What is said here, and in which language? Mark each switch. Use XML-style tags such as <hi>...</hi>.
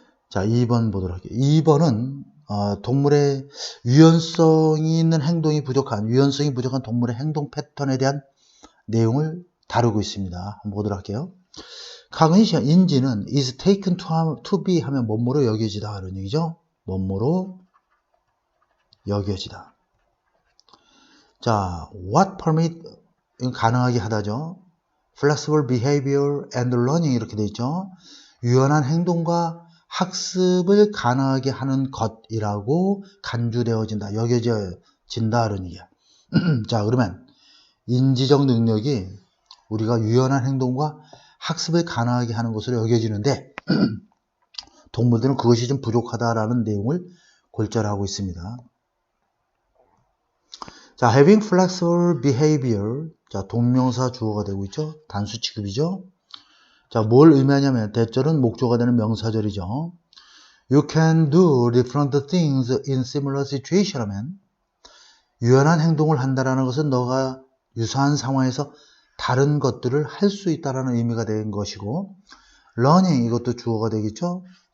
<ko>자, 2번 보도록 할게요. 2번은 동물의 유연성이 부족한 동물의 행동 패턴에 대한 내용을 다루고 있습니다. 한번 보도록 할게요. cognition, 인지는</ko> <en>is taken to be</en> <ko>하면 뭐뭐로 여겨지다, 이런 얘기죠. 뭐뭐로 여겨지다. 자,</ko> <en>what permit,</en> <ko>이건 가능하게 하다죠.</ko> <en>flexible behavior and learning,</en> <ko>이렇게 되어 있죠. 유연한 행동과 학습을 가능하게 하는 것이라고 간주되어진다, 여겨진다, 이런 얘기야. 자, 그러면 인지적 능력이 우리가 유연한 행동과 학습을 가능하게 하는 것으로 여겨지는데, 동물들은 그것이 좀 부족하다라는 내용을 골자하고 있습니다.</ko> <en>자, having flexible behavior.</en> <ko>자, 동명사 주어가 되고 있죠. 단수 취급이죠. 자, 뭘 의미하냐면 대절은 목조가 되는 명사절이죠.</ko> <en>You can do different things in similar situation</en> <ko>하면 유연한 행동을 한다라는 것은 너가 유사한 상황에서 다른 것들을 할 수 있다라는 의미가 된 것이고, learning, 이것도 주어가 되겠죠.</ko>